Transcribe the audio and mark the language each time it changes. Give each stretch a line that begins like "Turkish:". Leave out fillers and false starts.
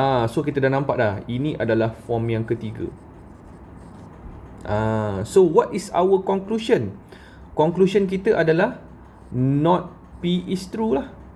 Malay: So kita dah nampak dah, ini adalah form yang ketiga.
English: So what is our conclusion? Conclusion
Malay: kita adalah
English: not P is true lah.